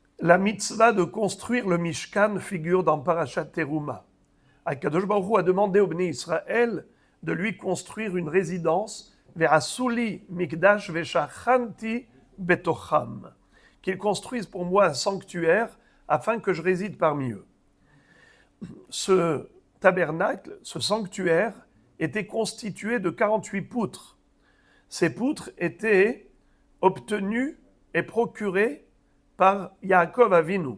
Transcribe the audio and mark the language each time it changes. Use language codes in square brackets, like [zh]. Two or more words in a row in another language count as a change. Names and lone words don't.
[fr] La mitzvah de construire le Mishkan figure dans Parashat Teruma. [he] הקדוש ברוך הוא [fr] a demandé au Bnei Israël de lui construire une résidence [he] ועשו לי מקדש ושכנתי בתוכם, [fr] qu'ils construisent pour moi un sanctuaire afin que je réside parmi eux. Ce tabernacle, ce sanctuaire, était constitué de 48 poutres. Ces poutres étaient obtenues et procurées par Yaakov Avinu.